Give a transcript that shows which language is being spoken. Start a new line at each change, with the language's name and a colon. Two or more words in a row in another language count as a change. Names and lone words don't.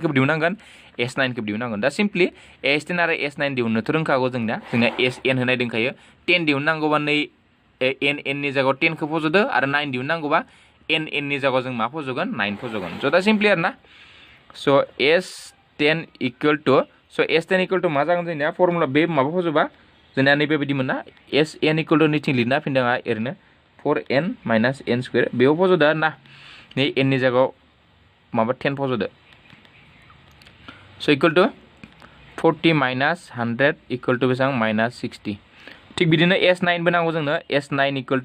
Bodo: खौबो दिहुननांगोन S9 खौबो दिहुननांगोन दा सिम्पलि S10 आरो S9 दिहुननोथ' रोंखागौ जोंना SN होनाय दंखायो 10 दिहुननांगौबा नै N नि जायगायाव 10 खौ फज'दो आरो 9 दिहुननांगौबा N नि जायगायाव जों मा फज'गोन 9 फज'गोन स' दा सिम्पलि आरो ना स' S10
English: equal to
Bodo: मा जागोन जोंनिया फर्मुला बे माबा फज'बा जोंनिया नैबेबायदि मोना SN
English: equal to
Bodo: नैथिं लिरना फिनदों ओरैनो 4n माइनास n स्क्वेर बेयाव फज'दो आरो ना नै n नि जायगायाव माबा 10 फज'दो स'
English: equal to
Bodo: 40 माइनास 100
English: equal to
Bodo: बेसेबां माइनास 60 थिग बिदिनो S9 बो नांगौ जोंनो S9 इक्वल